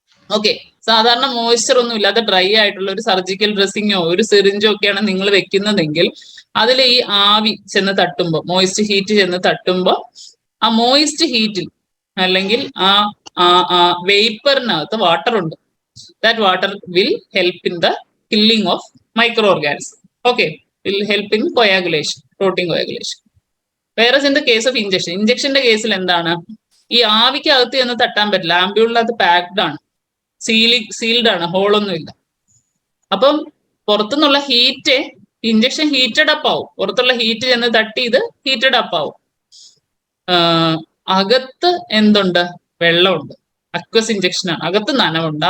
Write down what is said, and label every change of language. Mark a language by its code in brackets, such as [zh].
[ml] Okay, സാധാരണ moisture ഒന്നും ഇല്ലാതെ ഡ്രൈ ആയിട്ടുള്ള ഒരു സർജിക്കൽ ഡ്രസ്സിങ്ങോ ഒരു സിറിഞ്ചോ ഒക്കെയാണ് നിങ്ങൾ വെക്കുന്നതെങ്കിൽ അതിൽ ഈ ആവി ചെന്ന് തട്ടുമ്പോൾ, മോയിസ്റ്റ് ഹീറ്റ് ചെന്ന് തട്ടുമ്പോൾ ആ മോയിസ്റ്റ് ഹീറ്റിൽ അല്ലെങ്കിൽ ആ വേപ്പറിനകത്ത് വാട്ടർ ഉണ്ട്. [en] That water will help in the killing of microorganisms. Okay, will help in coagulation, protein coagulation. Whereas in the case of injection [ml] കേസിൽ എന്താണ്? ഈ ആവിക്ക് അകത്ത് ചെന്ന് തട്ടാൻ പറ്റില്ല. ആംബ്യൂളിനകത്ത് പാക്ഡ് ആണ്, സീൽഡ് ആണ്, ഹോളൊന്നും ഇല്ല. അപ്പം പുറത്തുനിന്നുള്ള ഹീറ്റ്, ഇഞ്ചക്ഷൻ ഹീറ്റഡ് അപ്പ് ആവും. പുറത്തുള്ള ഹീറ്റ് ചെന്ന് തട്ടി ഇത് ഹീറ്റഡ് അപ്പ് ആവും. അകത്ത് എന്തുണ്ട്? വെള്ളമുണ്ട്. അക്വസ് ഇഞ്ചക്ഷൻ ആണ്. അകത്ത് നനവുണ്ട്.